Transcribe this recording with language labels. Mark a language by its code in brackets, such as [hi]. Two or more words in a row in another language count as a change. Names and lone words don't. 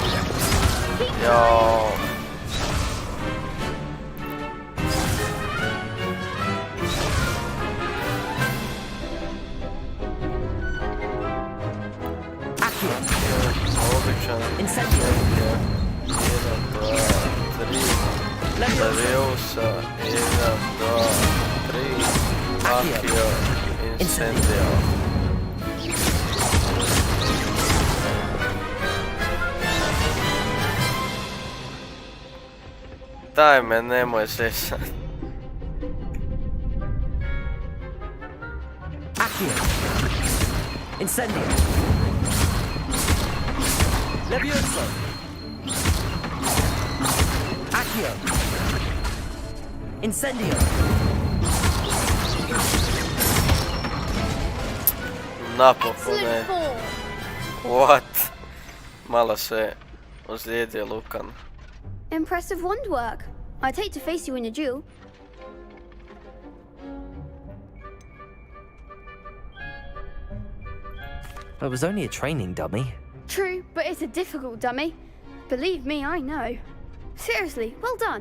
[hr] Jao. Običan, Incendio. 1, 2, 3, Leviosa, 1, 2, 3, Accio, Incendio. Daj me, nemoj zesat. Accio. Incendio. Levioso. Accio. Incendio. Napokon ne. What? Malo se ozlijedio Lukan. [en] Impressive wand work. I'd hate to face you in a duel. It was only a training dummy. True, but it's a difficult dummy. Believe me, I know. Seriously, well done.